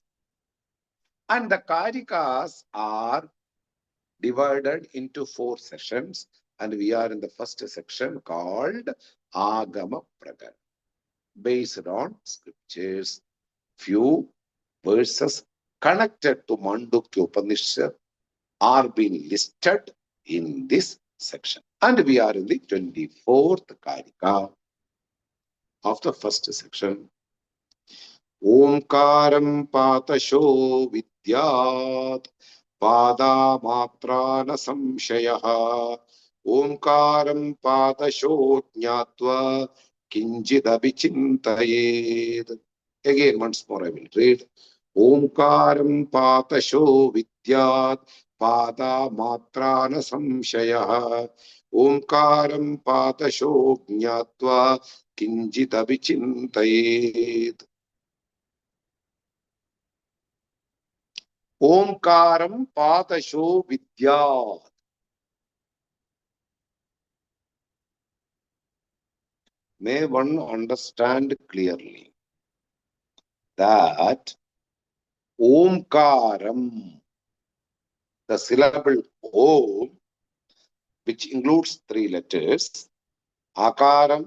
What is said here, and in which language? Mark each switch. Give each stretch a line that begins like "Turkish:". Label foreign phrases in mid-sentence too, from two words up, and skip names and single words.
English: And the kārikās are divided into 4 sessions, and we are in the first section called Agama Pragar, based on scriptures. Few verses connected to Māṇḍūkya Upanishad are being listed in this section. And we are in the 24th kārikā of the first section.
Sanskrit: ओङ्कारं पादशो विद्यात् पादा मात्रा न संशयः. ओङ्कारं पादशो ज्ञात्वा किञ्चिद् अभिचिन्तयेत्.
English: Again, once more I will read.
Sanskrit: ओङ्कारं पादशो विद्यात् पादा मात्रा न संशयः. ओङ्कारं पादशो ज्ञात्वा किञ्चित् अभिचिन्तयेत्. ओङ्कारं पादशो विद्यात्.
English: May one understand clearly that Omkaram, the syllable Om, which includes 3 letters, Akaram.